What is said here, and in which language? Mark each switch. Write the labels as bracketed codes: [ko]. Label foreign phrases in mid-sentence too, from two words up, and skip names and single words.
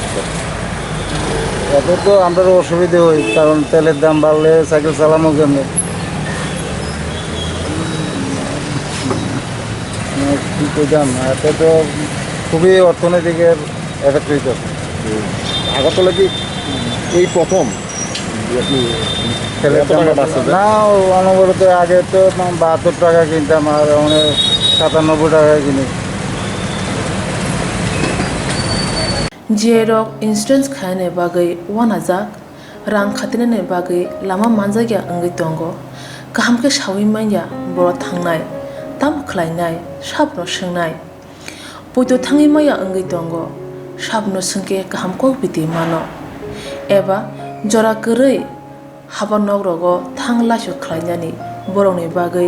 [bn] এত তো আমরা অসুবিধে হই কারণ তেলের দাম বাড়লে সাইকেল চালানো কেমনে কী করতাম এতে তো খুবই অর্থনৈতিকের এফেক্ট হইত আগরতলা কি এই প্রথম তেলের দাম না অনবরত আগে তো 72 টাকা কিনতাম আর অনেক 97 টাকা কিনি [trp] Jerok insurance khane bagai wanajak rang khatine bagai lama manjagya angai tongo kaham ke shawi manya boro thangnai tam khlainai sabno swngnai poito thangi maya angai tongo sabno sungke kaham ko biti mano eba jora korei habanog rogo thangla shu khlainani borongni bagai